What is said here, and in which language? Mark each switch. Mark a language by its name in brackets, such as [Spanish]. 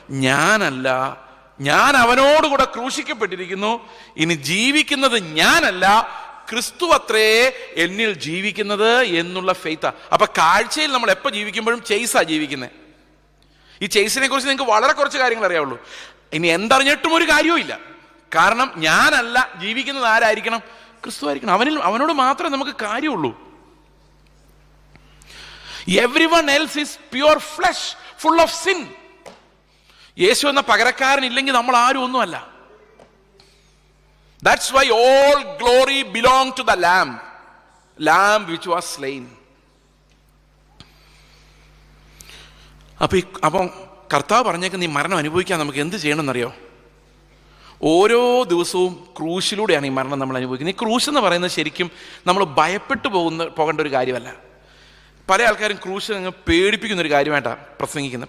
[Malayalam] ഞാനല്ല, ഞാൻ അവനോടുകൂടെ ക്രൂശിക്കപ്പെട്ടിരിക്കുന്നു, ഇനി ജീവിക്കുന്നത് ഞാനല്ല, ക്രിസ്തു അത്രേ എന്നിൽ ജീവിക്കുന്നത് എന്നുള്ള ഫെയ്ത്താ. അപ്പൊ കാഴ്ചയിൽ നമ്മൾ എപ്പോൾ ജീവിക്കുമ്പോഴും ചെയ്സാ ജീവിക്കുന്നത്. ഈ ചെയ്സിനെ കുറിച്ച് നിങ്ങൾക്ക് വളരെ കുറച്ച് കാര്യങ്ങൾ അറിയാവുള്ളൂ. ഇനി എന്തറിഞ്ഞിട്ടും ഒരു കാര്യവും ഇല്ല. കാരണം ഞാനല്ല ജീവിക്കുന്നത്, ആരായിരിക്കണം? ക്രിസ്തു ആയിരിക്കണം. അവനോട് മാത്രമേ നമുക്ക് കാര്യമുള്ളൂ. [English] Everyone else is pure flesh, full of sin. [Malayalam] യേശു എന്ന പകരക്കാരൻ ഇല്ലെങ്കിൽ നമ്മൾ ആരും ഒന്നുമല്ല. [English] That's why all glory belong to the lamb which was slain. [Malayalam] അപ്പം കർത്താവ് പറഞ്ഞേക്കുന്ന ഈ മരണം അനുഭവിക്കാൻ നമുക്ക് എന്ത് ചെയ്യണമെന്നറിയോ? ഓരോ ദിവസവും ക്രൂശിലൂടെയാണ് ഈ മരണം നമ്മൾ അനുഭവിക്കുന്നത്. ഈ ക്രൂശ് എന്ന് പറയുന്നത് ശരിക്കും നമ്മൾ ഭയപ്പെട്ടു പോകേണ്ട ഒരു കാര്യമല്ല. പല ആൾക്കാരും ക്രൂശ് അങ്ങ് പേടിപ്പിക്കുന്നൊരു കാര്യമായിട്ടാണ് പ്രസംഗിക്കുന്നത്.